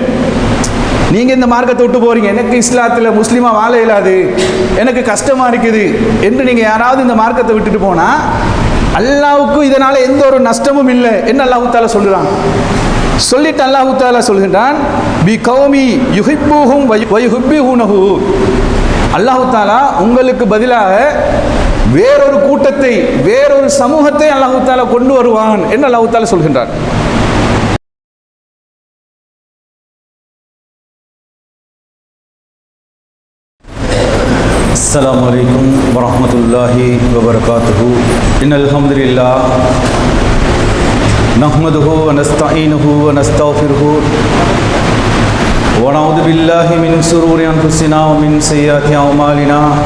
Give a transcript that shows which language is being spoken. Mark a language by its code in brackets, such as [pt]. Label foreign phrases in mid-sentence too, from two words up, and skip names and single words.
[ta] நீங்கள் இந்த மார்க்கத்தை விட்டு போகிறீங்க, எனக்கு இஸ்லாத்தில் முஸ்லீமாக வாழ இயலாது, எனக்கு கஷ்டமாக இருக்குது என்று நீங்கள் யாராவது இந்த மார்க்கத்தை விட்டுட்டு போனால் [ar] அல்லாஹ்வுக்கு இதனால் [ta] எந்த ஒரு நஷ்டமும் இல்லை என்று [ar] الله تعالى [ta] சொல்கிறான். சொல்லிட்டு [ar] الله تعالى [ta] சொல்கின்றான், [ar] بقوم يحبهم ويحبونه, الله تعالى [ta] உங்களுக்கு பதிலாக வேறொரு கூட்டத்தை, வேறொரு சமூகத்தை [ar] الله تعالى [ta] கொண்டு வருவான் என்று [ar] الله تعالى [ta] சொல்கின்றான். [ar] السلام عليكم ورحمة الله وبركاته. إن الحمد لله نحمده ونستعينه ونستغفره ونعوذ بالله من شرور أنفسنا ومن سيئات أعمالنا.